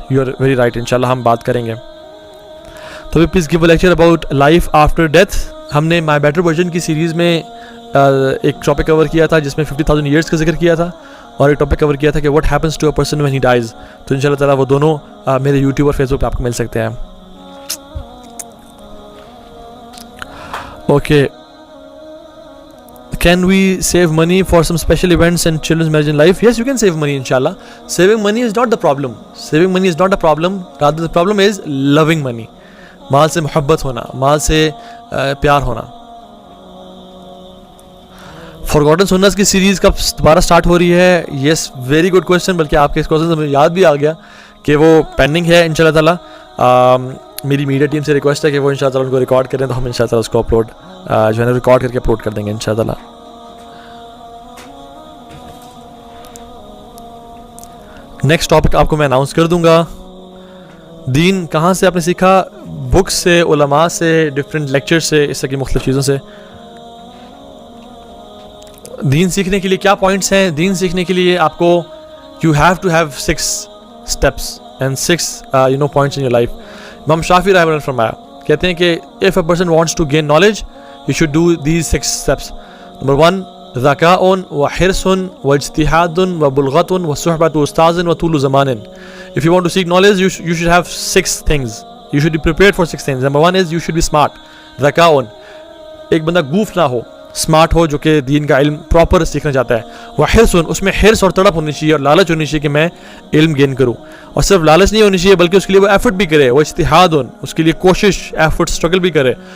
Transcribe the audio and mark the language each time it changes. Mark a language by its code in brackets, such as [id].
[en] you are very right, [ur] ان شاء اللہ ہم بات کریں گے. [en] تو please give a lecture about life after death. [ur] ہم نے مائی بیٹر ورژن کی سیریز میں ایک ٹاپک کور کیا تھا جس میں 50,000 ایئرس کا ذکر کیا تھا, اور ایک ٹاپک کور کیا تھا کہ [en] What happens to a person when he dies. [ur] تو ان شاء اللہ تعالیٰ وہ دونوں میرے یوٹیوب اور فیس بک پہ آپ کو مل سکتے ہیں. [en] Okay, can we save money for some special events and children's marriage in life? Yes, you can save money inshallah. Saving money is not the problem. Saving money is not a problem. Rather the problem is loving money. [ur] مال سے محبت ہونا, مال سے پیار ہونا. فارگوٹن سنتس کی series کب دوبارہ start ہو رہی ہے؟ [en] Yes, very good question. [ur] بلکہ آپ کے اس کویشچن سے مجھے یاد بھی آ گیا کہ وہ پینڈنگ ہے ان شاء اللہ تعالیٰ. میری میڈیا ٹیم سے ریکویسٹ ہے کہ وہ ان شاء اللہ ان کو ریکارڈ کریں, تو ہم ان شاء اللہ اس کو اپلوڈ جو ہے نا ریکارڈ کر کے اپلوڈ کر دیں گے ان شاء اللہ. نیکسٹ ٹاپک آپ کو میں اناؤنس کر دوں گا. دین کہاں سے آپ نے سیکھا؟ بکس سے, علماء سے, ڈفرینٹ لیکچر سے, اس طرح کی مختلف چیزوں سے. دین سیکھنے کے لیے کیا پوائنٹس ہیں؟ دین سیکھنے کے لیے آپ کو [en] You have to have 6 steps and 6 points in your life. [ur] امام شافعی رحمۃ اللہ فرمایا, کہتے ہیں کہ [en] if a person wants to gain knowledge, you should do these 6 steps. [ar] नंबर 1 ذكاء وحرص واجتهاد وبلغة وصحبة أستاذ وطول زمان. [en] If you want to seek knowledge, you should have 6 things. You should be prepared for 6 things. Number 1 is you should be smart. [ur] ذكاء, ایک بندہ Gogh نہ ہو, smart ہو, جو کہ دین کا علم proper سیکھنا چاہتا ہے. وحرص, اس میں حرص اور تڑپ ہونی چاہیے اور لالچ ہونی چاہیے کہ میں علم گین کروں, اور صرف لالچ نہیں ہونی چاہیے بلکہ اس کے لیے وہ ایفرٹ بھی کرے. وہ اجتہاد, اس کے لیے کوشش, ایفرٹ, اسٹرگل بھی کرے.